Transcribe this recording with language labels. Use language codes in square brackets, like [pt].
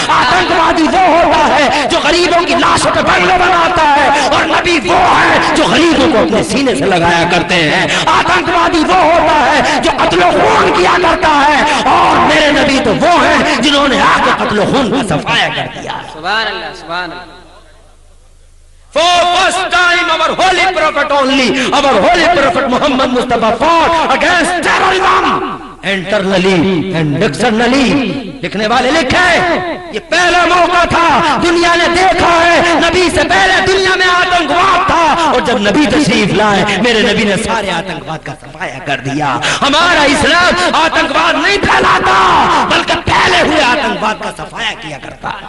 [hi] आतंकवादी वो होता है जो गरीबों की लाशों पे बंगले बनाता है, और नबी वो है जो गरीबों को अपने सीने से लगाया करते हैं। आतंकवादी वो होता है जो कत्ल खून किया करता है, और मेरे नबी तो वो हैं जिन्होंने आके कत्ल खून का सफाया कर दिया। सुभान अल्लाह, सुभान अल्लाह। [en] For first time our holy prophet only, our holy prophet Muhammad Mustafa fought against terrorism internally and externally. [hi] लिखने वाले लिखे, ये पहला मौका था, दुनिया ने देखा है, नबी से पहले दुनिया में आतंकवाद था, और जब नबी तशरीफ लाए, मेरे नबी ने सारे आतंकवाद का सफाया कर दिया। हमारा इस्लाम आतंकवाद नहीं फैलाता, बल्कि पहले हुए आतंकवाद का सफाया किया करता।